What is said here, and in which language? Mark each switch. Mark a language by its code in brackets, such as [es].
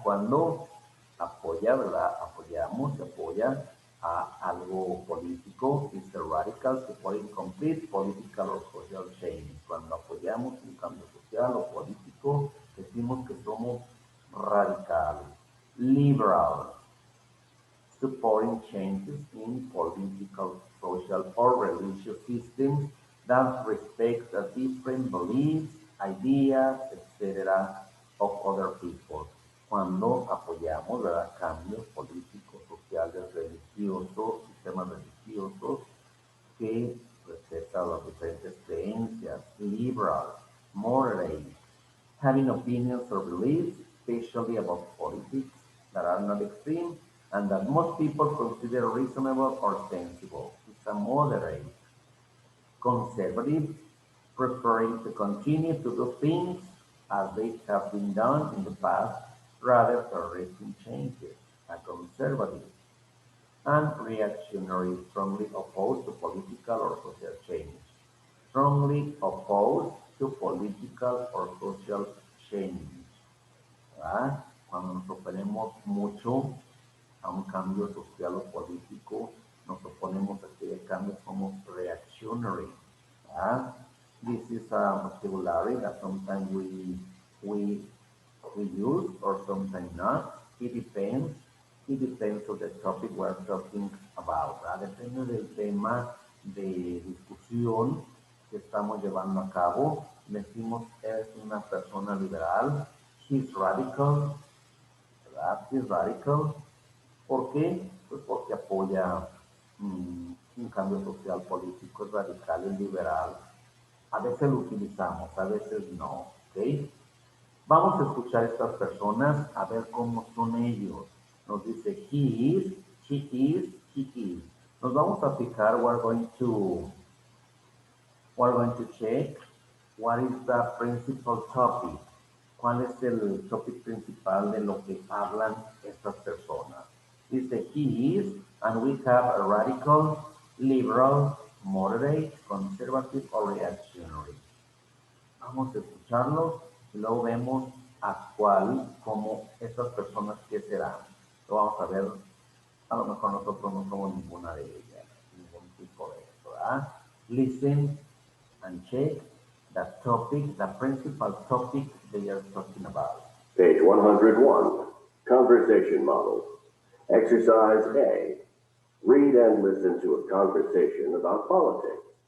[es] Cuando apoya, ¿verdad? Apoyamos, apoya a algo político, [en] is a radical supporting complete political or social change. [es] Cuando apoyamos un cambio social o político, decimos que somos radicales. [en] Liberal, supporting changes in political, social, or religious systems that respect the different beliefs, ideas, etc. of other people. [es] Cuando apoyamos, ¿verdad?, cambios políticos, sociales, religiosos, sistemas religiosos que respetan las diferentes creencias. [en] Liberal, moderate, having opinions or beliefs, especially about politics, that are not extreme and that most people consider reasonable or sensible. It's a moderate. Conservative, preferring to continue to do things as they have been done in the past rather than risking changes. A conservative. And reactionary, strongly opposed to political or social change. Strongly opposed to political or social change. [es] ¿Verdad? Cuando nos oponemos mucho a un cambio social o político, nos oponemos a aquel cambio, somos reactionary. ¿Verdad? [en] This is a vocabulary that sometimes we use or sometimes not. It depends. It depends on the topic we're talking about. [es] ¿Verdad? Depende del tema de discusión que estamos llevando a cabo. Decimos es una persona liberal. [en] He's radical. [es] ¿Verdad? [en] He's radical. [es] ¿Por qué? Pues porque apoya un cambio social político, es radical, es liberal. A veces lo utilizamos, a veces no. ¿Ok? Vamos a escuchar a estas personas a ver cómo son ellos. Nos dice [en] he is, she is, he is. [es] Nos vamos a fijar, [en] we're going to check what is the principal topic. [es] ¿Cuál es el topic principal de lo que hablan estas personas? Dice [en] he is, and we have a radical, liberal, moderate, conservative or reactionary. [es] Vamos a escucharlos y luego vemos a cuál, como estas personas que serán. Lo vamos a ver, a lo mejor nosotros no somos ninguna de ellas, ningún tipo de eso, ¿verdad? [en] Listen and check the topic, the principal topic they are talking about. Page 101, Conversation Models. Exercise A. Read and listen to a conversation about politics.